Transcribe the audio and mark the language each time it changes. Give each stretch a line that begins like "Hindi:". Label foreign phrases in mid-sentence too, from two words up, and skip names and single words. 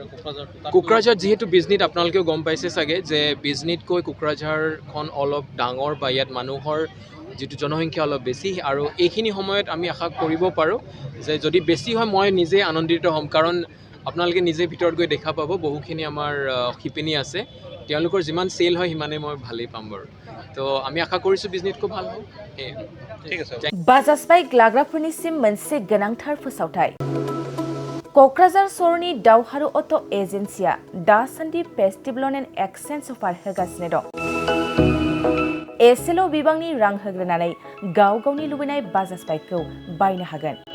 Assamese: কোকৰাঝাৰ যিহেতু বিজনীত আপোনালোকেও গম পাইছে চাগে যে বিজনীতকৈ কোকৰাঝাৰখন অলপ ডাঙৰ বা ইয়াত মানুহৰ যিটো জনসংখ্যা অলপ বেছি আৰু এইখিনি সময়ত আমি আশা কৰিব পাৰোঁ যে যদি বেছি হয় মই নিজে আনন্দিত হ'ম কাৰণ আপোনালোকে নিজে ভিতৰত গৈ দেখা পাব বহুখিনি আমাৰ শিপিনী আছে তেওঁলোকৰ যিমান চেল হয় সিমানেই মই ভালেই পাম বাৰু তো আমি আশা কৰিছোঁ বিজনেছ খুব ভাল হ'ব ঠিক আছে
Bodo: बाजाज बाइक लाग्राफोरनिसिम मोनसे गोनांथार फोसावथाय क'क्राझार सहरनि दावहारु अट' एजेन्सिया दासान्दि
English: festival and exchange offer
Bodo: होगासिनो दं एसेल' बिबांनि रां होग्रोनानै गाव गावनि लुबैनाय बाजाज बाइकखौ बायनो हागोन